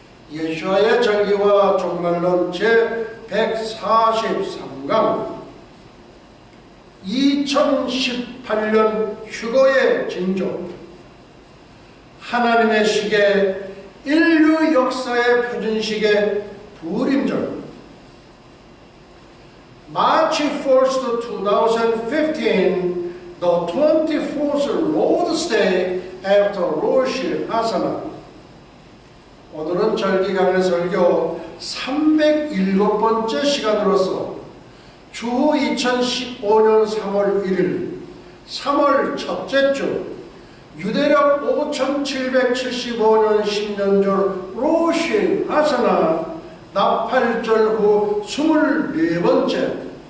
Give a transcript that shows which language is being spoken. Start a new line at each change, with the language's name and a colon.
Korean: 예수와의 절기와 종말론 제143강 2018년 휴거의 징조. 하나님의 시계, 인류 역사의 표준시계 부림절.
English: March 1st, 2015, the 24th Lord's Day after Rosh Hashanah.
Korean: 오늘은 절기강의 설교 307번째 시간으로서 주후 2015년 3월 1일 3월 첫째 주 유대력 5775년 10년절 로시 하사나 나팔절 후 24번째